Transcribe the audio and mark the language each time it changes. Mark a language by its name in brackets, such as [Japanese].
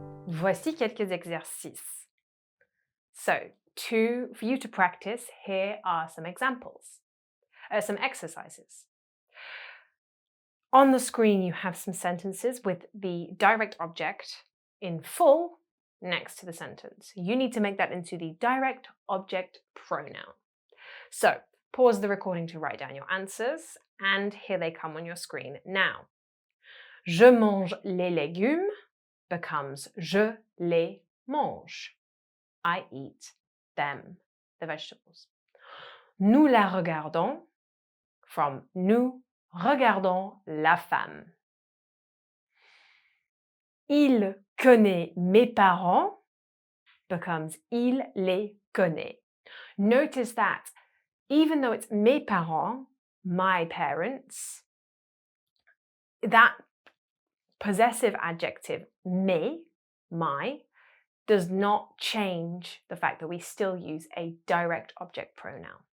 [French] Voici quelques exercices. [English] So, for you to practice, here are some examples, some exercises. On the screen, you have some sentences with the direct object in full next to the sentence. You need to make that into the direct object pronoun. So, pause the recording to write down your answers, and here they come on your screen now. [French] Je mange les légumes becomes je les mange. [English] I eat them, the vegetables. [French] Nous la regardons from nous regardons la femme. Il connaît mes parents becomes il les connaît. [English] Notice that even though it's mes parents, my parents, that possessive adjective mes, my, does not change the fact that we still use a direct object pronoun.